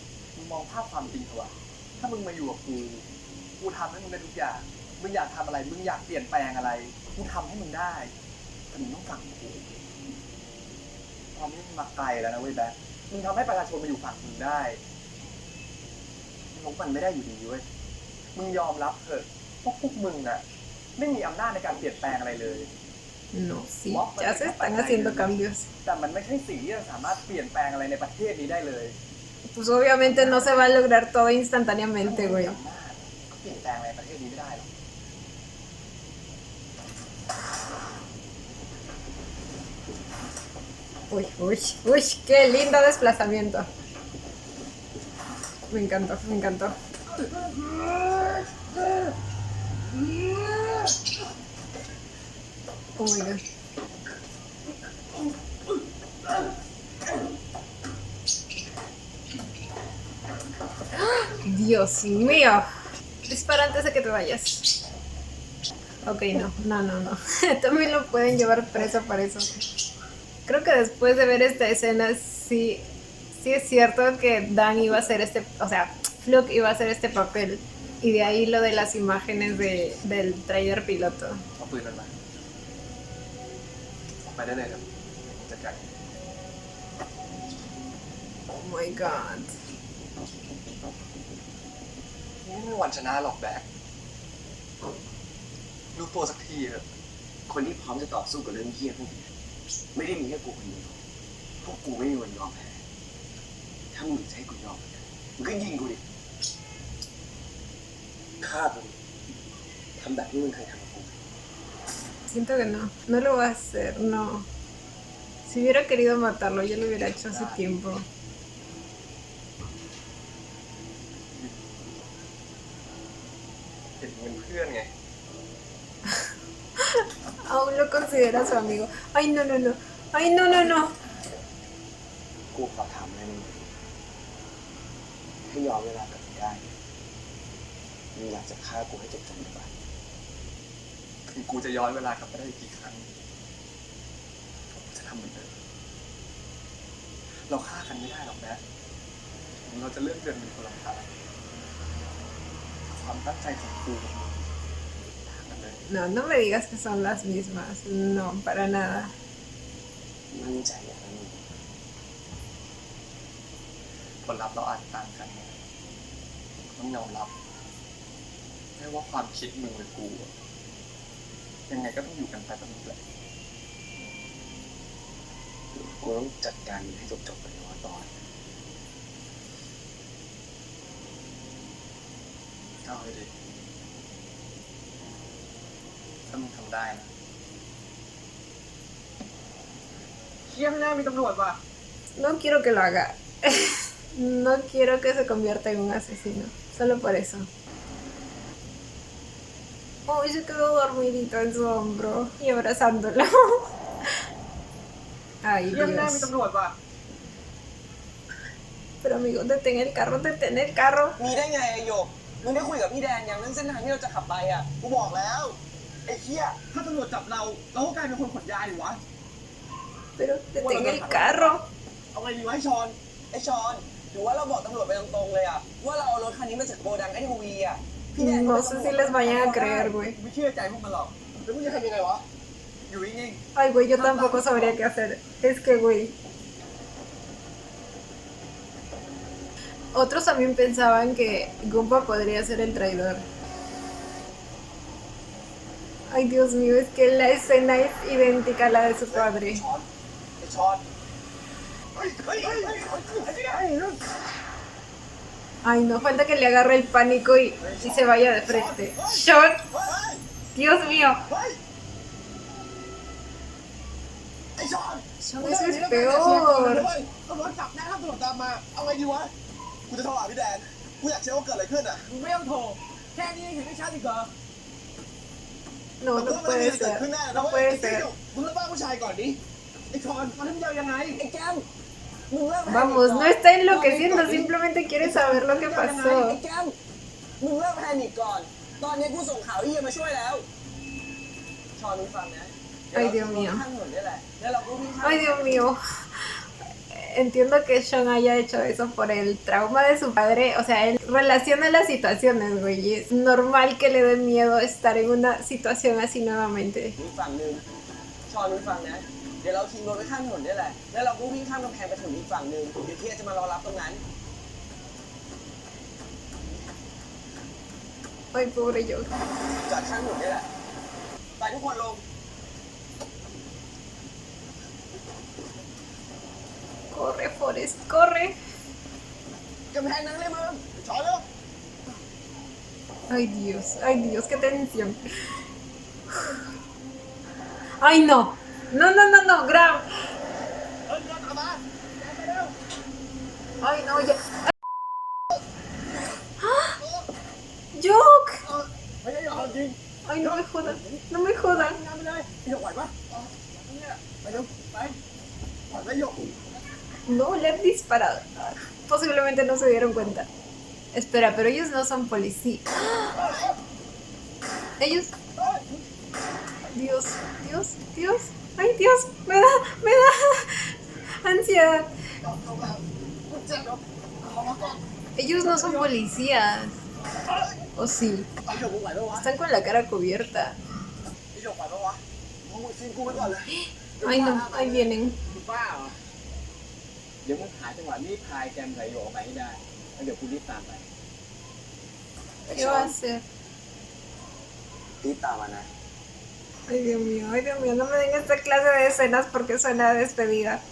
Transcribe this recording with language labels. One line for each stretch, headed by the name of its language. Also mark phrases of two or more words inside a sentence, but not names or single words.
Thai: มึงมองภาพความจริงเถอะวะถ้ามึงมาอยู่กับกู กูทำให้มึงได้ทุกอย่าง มึงอยากทำอะไร มึงอยากเปลี่ยนแปลงอะไร กูทำให้มึงได้ แต่มึงต้องฟังกู ตอนนี้มึงมาไกลแล้วนะเว้ยแบ๊กมึงทำให้ประชาชนมาอยู่ฝั่งมึงได้ลบมันไม่ได้อยู่ดีเว้ยมึงยอมรับเถอะพวกมึงอะไม่มีอำนาจในการเปลี่ยนแปลงอะไรเลย
Spanish: No, sí, ya se están haciendo cambios.
Thai: แต่มันไม่ใช่สิ่งที่จะสามารถเปลี่ยนแปลงอะไรในประเทศนี้ได้เลย
Spanish: Pues obviamente no se va a lograr todo instantáneamente, güey.
Thai: อำนาจก็เปลี่ยนแปลงอะไรในประเทศนี้ไม่ได้หรอก
Spanish: Uy, uy, uy, qué lindo desplazamiento. Me encantó, me encantó.
English: Oh my god.
Spanish: Dios mío. Dispara antes de que te vayas. Ok, no. También lo pueden llevar preso para eso. Creo que después de ver esta escena, sí es cierto que Dan iba a hacer o sea, Fluke iba a hacer este papel. Y de ahí lo de las imágenes del trailer piloto.
Thai: เอาปืนมันมาออกไปได้เลยครับจัดการ
English: Oh my god.
Thai: นี่ไม่มีวันชนะหรอกแบ๊กรู้ตัวสักทีเถอะ คนที่พร้อมจะต่อสู้กับเรื่องเหี้ยพวกนี้ไม่ได้มีแค่กูคนเดียวพวกกูไม่มีวันยอมแพ้ถ้ามึงจะให้กูยอมมึงก็ยิงกูดิฆ่ากูดิทำแบบที่มึงเคยทำกับกู
Spanish: Siento que no lo va a hacer, no. Si hubiera querido matarlo, ya lo hubiera hecho hace tiempo.
Thai: เห็นเงินเพื่อนไง
Spanish: Aún lo considera su amigo. Ay, no. Ay, no.
Thai: กูขอถามอะไรมึงให้ย้อนเวลากลับไปได้มึงอยากจะฆ่ากูให้จบหรือเปล่า ถึงกูจะย้อนเวลากลับไปได้อีกกี่ครั้งกูจะทำเหมือนเดิมเราฆ่ากันไม่ได้หรอกแบ๊กเราจะเลือกเดินเป็นคนละทางความตั้งใจของกูกับมึงต่างกันเลย
Spanish: No me digas que son las mismas. No, para nada.
Thai: มั่นใจอย่างนั้นมึง ผลลัพธ์เราอาจต่างกันไงต้องยอมรับไม่ว่าความคิดมึงหรือกูอะยังไงก็ต้องอยู่กันไปแบบนี้แหละ กูต้องจัดการมันให้จบๆไปในวันตอน เอาให้ดีถ้ามึงทำได้นะเชี่ยข้างหน้ามีตำรวจว่ะ
Spanish: No quiero que lo haga. No quiero que se convierta en un asesino. Solo por eso. Oh, se quedó dormidito en su hombro y abrazándolo. Ay,
Thai: เชี่ยข้างหน้ามี
Spanish: Dios.
Thai: ตำรวจว่ะ
Spanish: Pero amigo, detén el carro, detén el carro.
Thai: มีได้ไงไอโยกมึงได้คุยกับพี่แดนยังเรื่องเส้นทางที่เราจะขับไปอ่ะ กูบอกแล้วไอ้เชี่ยถ้าตำรวจจับเราก็กลายเป็นคนขนยาดิวะ
Spanish: Pero detén el carro.
Thai: เอาไงดีวะไอ้ชอน ไอชอนหรือว่าเราบอกตำรวจไปตรงๆเลยอ่ะว่าเราเอารถคันนี้มาจากโกดังไอทีวีอ่ะพี่แดน
Spanish: No sé si les vayan a creer, güey.
Thai: ไม่เชื่อใจพวกมันหรอกแล้วมึงจะทำยังไงวะ อยู่นิ่ง
Spanish: Ay, güey, yo tampoco sabría qué hacer. Es que, güey. Otros también pensaban que Gumpa podría ser el traidor. Ay, Dios mío, es que la escena es idéntica a la de su padre.
Thai: ๆไอ้ชอนเฮ้ย
Spanish: Ay, no falta que le agarre el pánico y se vaya de frente. ¡Shot! ¡Dios mío!
Thai: ไอ้ชอน
Spanish: Shot, eso es peor.
Thai: ตำรวจจับแน่ถ้าตำรวจตามมา เอาไงดีวะ กูจะโทรหาพี่แดน กูอยากเช็คว่าเกิดอะไรขึ้นอ่ะ มึงไม่ต้องโทรแค่นี้เห็นไม่ชัดอีกเหรอ
Spanish: No, no puede ser. No puede ser.
Thai: มึงเลิกบ้าผู้ชายก่อนดิ ไอ้ชอนมันทำยาวยังไง ไอ้แก้มมึงเลิก
Spanish: Vamos, no está enloqueciendo, simplemente quiere saber lo que
Thai: ไอ้
Spanish: pasó.
Thai: แก้มมึงเลิกแพนิคก่อน ตอนนี้กูส่งข่าวที่จะมาช่วยแล้วชอนมึงฟังนะ
Spanish: Ay, Dios mío.
Thai: ข้างถนนนี่แหละแล้วเราก็วิ่งข้าม
Spanish: Ay, Dios mío. Entiendo que Sean haya hecho eso por el trauma de su padre. O sea, él relaciona las situaciones, güey. Y es normal que le dé miedo estar en una situación así nuevamente.
Thai: มีฝั่งหนึ่งชอนมึงฟังนะเดี๋ยวเราทิ้งรถไว้ข้างถนนนี่แหละ แล้วเราก็วิ่งข้ามกำแพงไปถนนอีกฝั่งหนึ่งเดี๋ยวเทียจะมารอรับตรงนั้น
Spanish: Ay, pobre yo.
Thai: จอดข้างถนนนี่แหละ ไปทุกคนลง
Spanish: Corre, Forrest, corre.
Thai: กำแพงนั้นเลยมึง ชอนเร็ว
Spanish: Ay Dios, qué tensión. Ay no, no, no, no, no, Graham.
Thai: เฮ้ยเดินตามมาไปเร็ว
Spanish: Ay no, ya. Joke.
Thai: ไม่ได้หยอกจริง
Spanish: Ay, no me jodan, no me jodan.
Thai: งานไปเลยหยกไหวปะเนี่ยไปเร็วไปไหวไหมหยก
Spanish: No, le han disparado. Posiblemente no se dieron cuenta. Espera, pero ellos no son policías. Ellos. Dios, Dios, Dios. Ay, Dios, me da ansiedad. Ellos no son policías. ¿O sí?
Thai: ไปหยกมึงไหวปะวะ
Spanish: Están con la cara cubierta.
Thai: ไอ้หยกไหวปะวะมึงซีนกูไว้ก่อนเลย
Spanish: Ay, no, ahí vienen.
Thai: คุณป้าเหรอ เดี๋ยวมึงหาจังหวะรีบพายแกมไหลโยออกไปให้ได้ แล้วเดี๋ยวกูรีบตามไป
Spanish: ¿Qué va a hacer?
Thai: รีบตามมานะ
Spanish: Ay, Dios mío, no me den esta clase de escenas porque suena a despedida.